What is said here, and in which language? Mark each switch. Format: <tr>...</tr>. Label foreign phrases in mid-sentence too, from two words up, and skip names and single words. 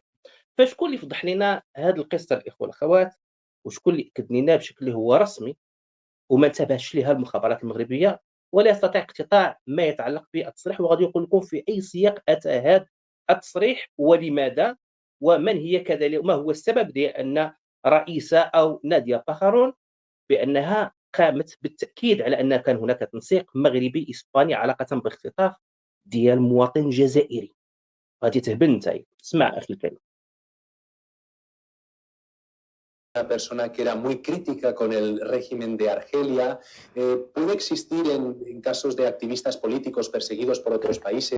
<ar>فشكون اللي فضح لنا هذه القصة الإخوة والأخوات، وشكون اللي أكد لنا بشكل هو رسمي وما انتبهش لها المخابرات المغربية ولا يستطيع اقتطاع ما يتعلق بالتصريح، وغادي يقول لكم في أي سياق أتى هذا التصريح ولماذا، ومن هي كذلك، ما هو السبب ديال أن رئيسة أو نادية فخرون بأنها قامت بالتأكيد على أن كان هناك تنسيق مغربي إسباني علاقة باختطاف ديال مواطن جزائري. غادي تهبل نتايا. اسمع أخي الكريم.</ar> <es>Una persona que era muy crítica con el régimen de Argelia. Puede existir en casos de activistas políticos perseguidos por otros países.</es>